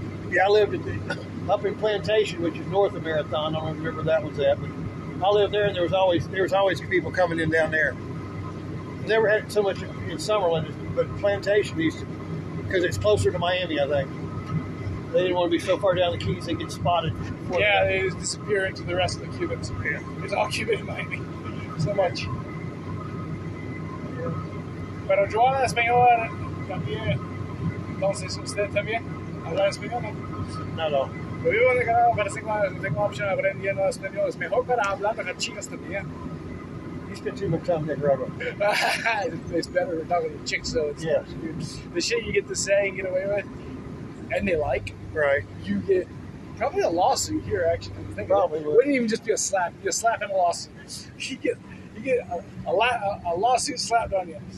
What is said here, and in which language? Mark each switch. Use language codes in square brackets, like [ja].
[en] Yeah, I lived up in Plantation, which is north of Marathon. I don't remember that was at, but I lived there, and there was always people coming in down there. Never had it so much in Summerlin, but Plantation used to, because it's closer to Miami, I think. They didn't want to be so far down the Keys they get spotted. Yeah, they just disappear into the rest of the Cubans. Yeah. It's all Cuban in Miami. So much. [es] Pero yo hablo español también. Entonces, ¿usted también habla español? [en] No. [es] Yo vivo en el Canadá, parece que tengo opción aprendiendo español. Es mejor para hablar con chicas también. [en] You spend too much time in Nicaragua. It's better than talking to chicks, though. It's Yeah. the shit you get to say and get away with, and they like, Right. you get probably a lawsuit here, actually. Probably it would. wouldn't even just be a slap. You'd be a slap and a lawsuit. You get a lawsuit slapped on you.